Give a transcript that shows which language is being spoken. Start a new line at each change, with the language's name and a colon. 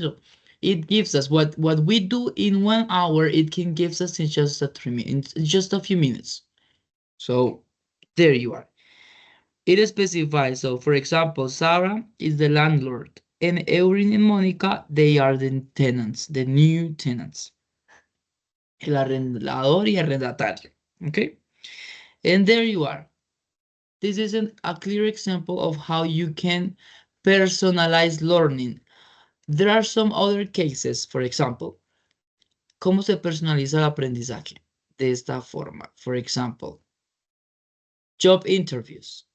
English: So it gives us what we do in 1 hour. It can gives us in just a 3 minutes, just a few minutes. So there you are. It specifies. So for example, Sarah is the landlord, and Eurin and Monica they are the tenants, the new tenants.
Spanish: El arrendador y arrendatario.
English: Okay. And there you are. This is a clear example of how you can personalize learning. There are some other cases, for example,
Spanish: ¿cómo se personaliza el aprendizaje? De esta forma,
English: for example, job interviews.